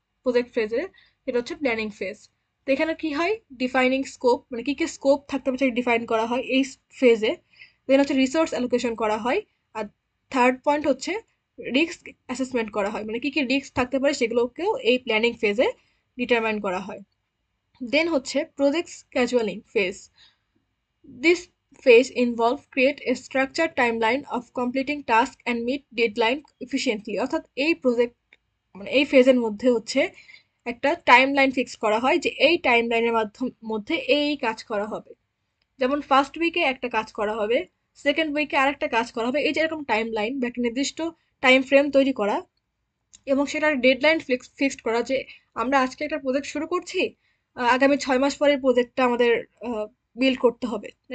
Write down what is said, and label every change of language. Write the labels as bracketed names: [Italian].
[Bangla] Project ফেজে এটা হচ্ছে প্ল্যানিং ফেজ। তো এখানে কি হয়, ডিফাইনিং স্কোপ, মানে কি কি স্কোপ থাকতে হবে সেটা ডিফাইন করা হয় এই ফেজে। দেন হচ্ছে রিসোর্স অ্যালোকেশন করা হয়। আর থার্ড পয়েন্ট হচ্ছে রিস্ক অ্যাসেসমেন্ট করা হয়, মানে কি কি রিস্ক থাকতে পারে সেগুলোকেও এই প্ল্যানিং ফেজে ডিটারমাইন করা হয়। দেন হচ্ছে project স্কেজুয়ালিং phase. [English] This phase involve create a structured timeline of completing task and meet deadline efficiently। [Bangla] অর্থাৎ এই প্রজেক্ট মানে এই ফেজের মধ্যে হচ্ছে একটা টাইমলাইন ফিক্স করা হয় যে এই টাইমলাইনের মধ্যে এই কাজ করা হবে। যেমন ফার্স্ট উইকে একটা কাজ করা হবে, সেকেন্ড উইকে আরেকটা কাজ করা হবে, এই যে এরকম টাইমলাইন বা একটা নির্দিষ্ট টাইম ফ্রেম তৈরি করা এবং সেটার ডেডলাইন ফিক্সড করা যে আমরা আজকে একটা প্রজেক্ট শুরু করছি, আগামী 6 মাস পরের প্রজেক্টটা আমাদের বিল্ড করতে হবে।